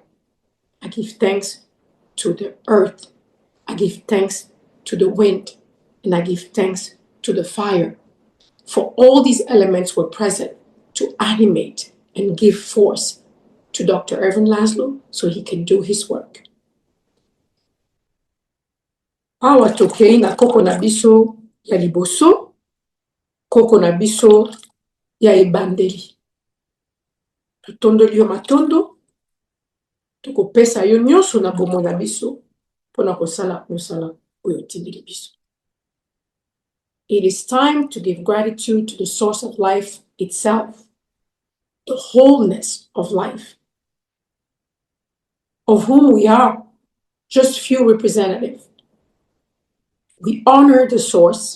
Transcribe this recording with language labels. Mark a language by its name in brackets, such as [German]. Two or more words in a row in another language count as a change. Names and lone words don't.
[English] I give thanks to the earth. I give thanks to the wind. And I give thanks to the fire. For all these elements were present to animate and give force to Dr. Ervin Laszlo so he can do his work. [Lingala] Awa tokei na koko na biso ya liboso, koko na biso ya ebandeli. Tutondoli yo matondo, tokopesa yo nyonso na bomo na biso, pona kosala mosala oyo tindeli biso. [English] It is time to give gratitude to the source of life itself, the wholeness of life, of whom we are just few representatives. We honor the source.